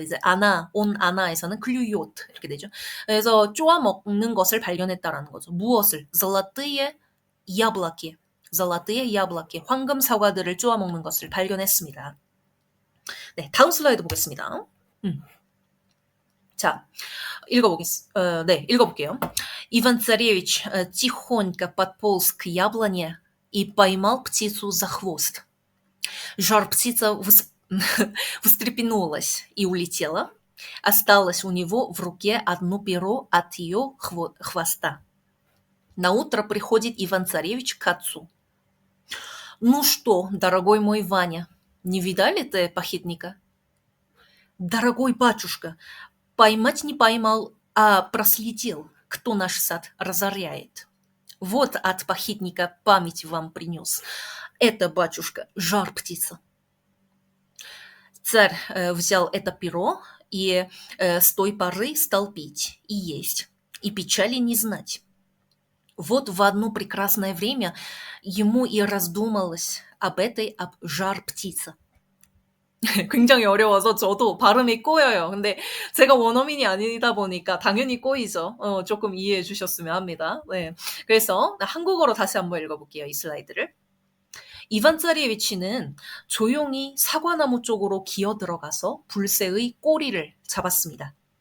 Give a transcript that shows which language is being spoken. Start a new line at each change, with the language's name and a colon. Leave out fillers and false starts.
Korean: 이제 아나에서는 클류요트 이렇게 되죠. 그래서 쪼아먹는 것을 발견했다라는 거죠. 무엇을?
Russian: zолотые 야블라키, zолотые яблоки,
Korean: 황금 사과들을 쪼아 먹는 것을 발견했습니다. 네, 다음 슬라이드 보겠습니다. 자, 읽어볼게요.
Russian: Иван Царевич тихонько подполз к яблоне и поймал птицу за хвост. Жар-птица встрепенулась и улетела. Осталось у него в руке одно перо от ее хвоста. Наутро приходит Иван-царевич к отцу. «Ну что, дорогой мой Ваня, не видали ты похитника?» «Дорогой батюшка, поймать не поймал, а проследил, кто наш сад разоряет». Вот от похитника память вам принес. Это, батюшка, жар-птица. Царь взял это перо и с той поры стал пить и есть, и печали не знать. Вот в одно прекрасное время ему и раздумалось об жар-птице.
Korean: 굉장히 어려워서 저도 발음이 꼬여요. 근데 제가 원어민이 아니다 보니까 당연히 꼬이죠. 조금 이해해 주셨으면 합니다. 네. 그래서 한국어로 다시 한번 읽어볼게요. 이 슬라이드를. 이반 짜리에비치는 조용히 사과나무 쪽으로 기어 들어가서 불새의 꼬리를 잡았습니다.